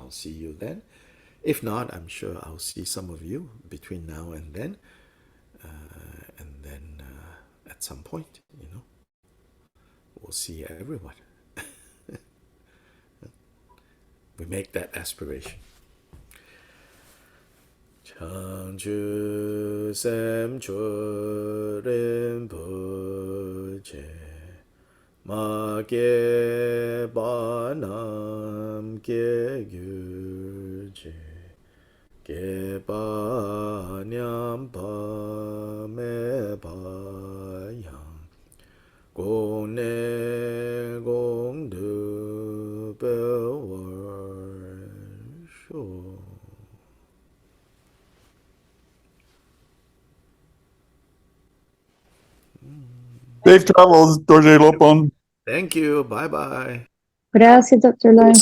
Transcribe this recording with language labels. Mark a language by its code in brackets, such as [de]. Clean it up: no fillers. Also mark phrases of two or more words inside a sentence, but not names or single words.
[en] I'll see you then. If not, I'm sure I'll see some of you between now and then. At some point, we'll see everyone. We make that aspiration. [bo] བྱང་ཆུབ་སེམས་མཆོག་རིན་པོ་ཆེ་མ་སྐྱེས པ་རྣམས་སྐྱེ་གྱུར་ཅིག་སྐྱེས་པ་ཉམས་པ་མེད་པ་ཡང་གོང་ནས་གོང་དུ་འཕེལ་བར་ཤོག. [en] Safe travels, Dorje Lopon. Thank you. Bye-bye. [es] Gracias, Dr. Lai.